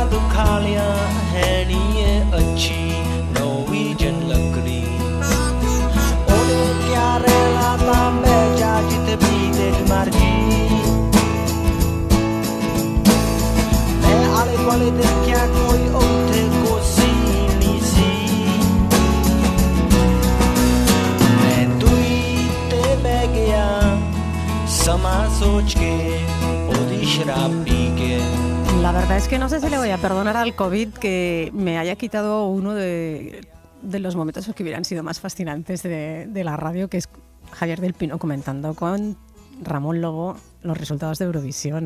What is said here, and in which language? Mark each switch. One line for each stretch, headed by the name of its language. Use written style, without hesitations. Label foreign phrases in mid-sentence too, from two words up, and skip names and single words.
Punjabi: ਦਿਖਾ ਲਿਆ ਹੈ ਨੀ ਇਹ ਅੱਛੀ ਨੋਰਵੀਜਨ ਲੱਕੜੀ ਉਹਨੇ ਕਿਆ ਰਹਿਣਾ ਤਾਂ ਬਹਿ ਜਾ ਜਿੱਥੇ ਵੀ ਤੇਰੀ ਮਰਜ਼ੀ ਮੈਂ ਆਲੇ ਦੁਆਲੇ ਦੇਖਿਆ ਕੋਈ ਉੱਥੇ ਕੁਰਸੀ ਨਹੀਂ ਸੀ
Spanish: La verdad es que no sé si le voy a perdonar al COVID que me haya quitado uno de los momentos que hubieran sido más fascinantes de la radio, que es Javier del Pino comentando con Ramón Lobo los resultados de Eurovisión.